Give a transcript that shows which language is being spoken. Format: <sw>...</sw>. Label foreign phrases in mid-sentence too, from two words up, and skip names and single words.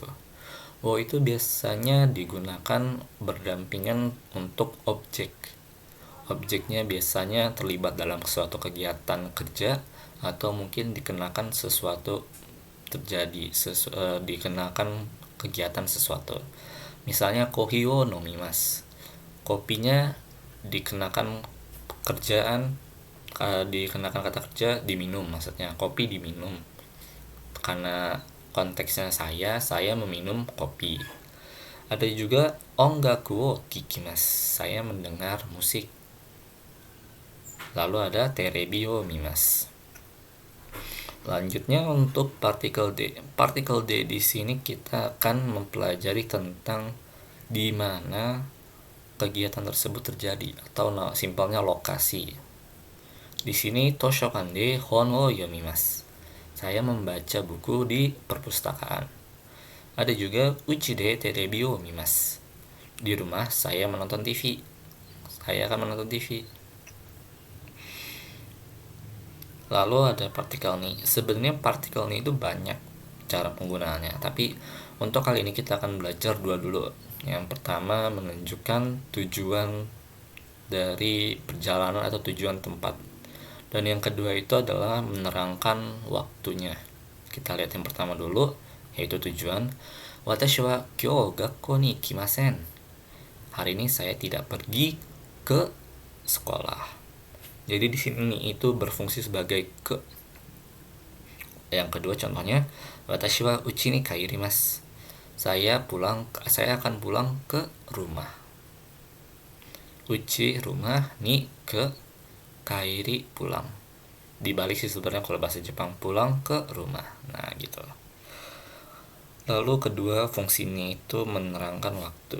<id>Wo itu biasanya digunakan berdampingan untuk objek. Objeknya biasanya terlibat dalam suatu kegiatan kerja atau mungkin dikenakan sesuatu terjadi, dikenakan kegiatan sesuatu.</id> <ja>Misalnya コーヒーを飲みます.</ja> <id>Kopinya dikenakan pekerjaan, dikenakan kata kerja diminum, maksudnya kopi diminum. Karena konteksnya saya meminum kopi. Ada juga</id> <ja>音楽を聴きます.</ja> <id>Saya mendengar musik. Lalu ada</id> <ja>テレビを見ます.</ja> <id>Lanjutnya untuk partikel D. Partikel D di sini kita akan mempelajari tentang di mana kegiatan tersebut terjadi atau simpelnya lokasi. Di sini</id> <ja>図書館で本を読みます.</ja> <id>Saya membaca buku di perpustakaan. Ada juga</id> <ja>家でテレビを見ます.</ja> <id>Di rumah saya menonton TV. Saya akan menonton TV. Lalu ada partikel ni. Sebenarnya partikel ni itu banyak cara penggunaannya, tapi untuk kali ini kita akan belajar dua dulu. Yang pertama menunjukkan tujuan dari perjalanan atau tujuan tempat. Dan yang kedua itu adalah menerangkan waktunya. Kita lihat yang pertama dulu, yaitu tujuan.</id> <ja>私は今日学校に行きません.</ja> <id>Hari ini saya tidak pergi ke sekolah. Jadi di sini itu berfungsi sebagai ke. Yang kedua contohnya,</id> <ja>私は家に帰ります.</ja> <id>Saya akan pulang ke rumah. Uchi rumah, ni ke kairi pulang. Dibalik sih sebenarnya kalau bahasa Jepang, pulang ke rumah. Nah gitu. Lalu kedua fungsinya itu menerangkan waktu.</id>